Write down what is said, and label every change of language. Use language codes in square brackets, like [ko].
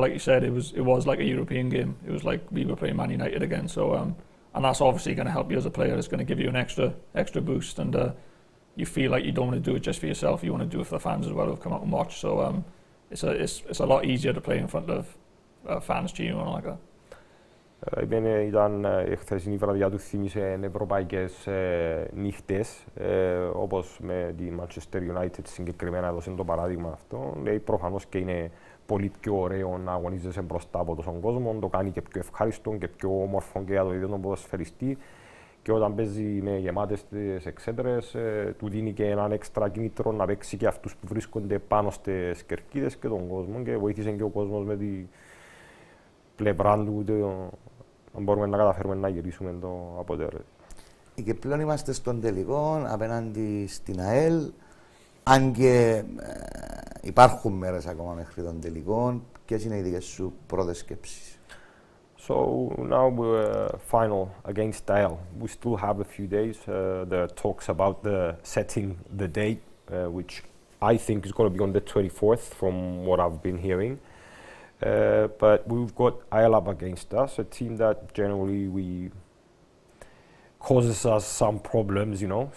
[en] Like you said, it was like a European game. It was like we were playing Man United again. So, and that's obviously going to help you as a player. It's going to give you an extra boost, and you feel like you don't want to do it just for yourself. You want to do it for the fans as well who've come out and watch. So, it's a lot easier to play in front of fans cheering on like that. [el] Ήταν χθεσινή βραδιά του θύμισε ευρωπαϊκές νύχτες, όπως με τη Manchester United συγκεκριμένα έδωσε το παράδειγμα αυτό. Λέει προφανώς και είναι πολύ πιο ωραίο να αγωνίζεσαι μπροστά από τον κόσμο, το κάνει και πιο ευχάριστο και πιο όμορφο και για το ίδιο τον ποδοσφαιριστή. Και όταν παίζει με γεμάτες τις εξέδρες, του δίνει και έναν έξτρα κίνητρο να παίξει και αυτούς που βρίσκονται πάνω στις κερκίδες και τον κόσμο και βοήθησε και ο κόσμος με την πλευρά του να μπορούμε να καταφέρουμε να γυρίσουμε το αποτέλεσμα. Και πλέον είμαστε στον τελικό απέναντι στην ΑΕΛ, αν και υπάρχουν μέρες ακόμα μέχρι τον τελικό. Ποιες είναι οι δικές σου πρώτες σκέψεις? [en] So now we're final against AEL. We still have a few days. There are talks about setting the date, which I think is going to be on the 24th from what I've been hearing. But we've got AEL up against us, a team that generally causes us some problems, you know.